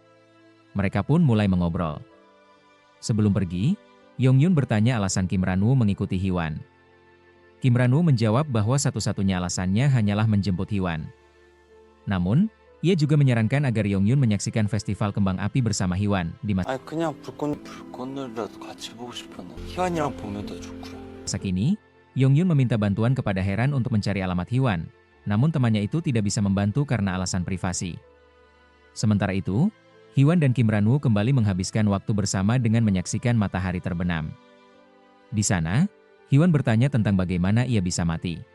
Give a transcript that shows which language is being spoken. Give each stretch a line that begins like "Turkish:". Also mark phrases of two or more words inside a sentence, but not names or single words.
Indonesian: Mereka pun mulai mengobrol. Sebelum pergi, Yongyun bertanya alasan Kim Ranwoo mengikuti Hwan. Kim Ranwoo menjawab bahwa satu-satunya alasannya hanyalah menjemput Hwan. Namun, ia juga menyarankan agar Yongyun menyaksikan festival kembang api bersama Hwan di
Korean: 그냥 불꽃놀이라도 같이 보고 싶었는데 희환이랑 보면 더 좋고요.
Indonesian: masa kini. Yongyun meminta bantuan kepada Heran untuk mencari alamat Hwan, namun temannya itu tidak bisa membantu karena alasan privasi. Sementara itu, Hwan dan Kim Ranwoo kembali menghabiskan waktu bersama dengan menyaksikan matahari terbenam. Di sana, Hwan bertanya tentang bagaimana ia bisa mati.